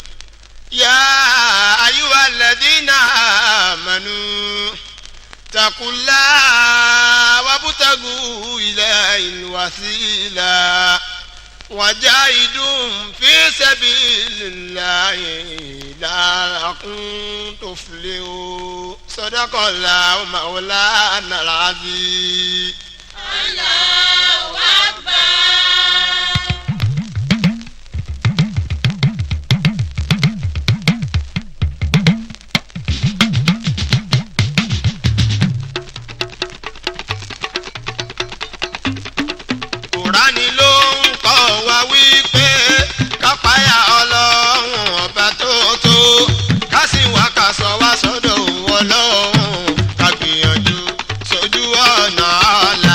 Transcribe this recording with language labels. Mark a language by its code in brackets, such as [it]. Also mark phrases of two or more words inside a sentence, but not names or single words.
[ar] اتقوا الله وابتغوا إليه الوسيلة وجاهدوا في سبيل الله لعلكم تفلحون صدق الله مولانا العظيم. الله أكبر. [yo] Kùránì ló ń kọ́ wa wípé ká páyà Ọlọ́run ọba tó tó ká sì wá ká sọ wá sọ́dọ̀ Ọlọ́run ká gbìyànjú sójú ọ̀nà ọ̀la.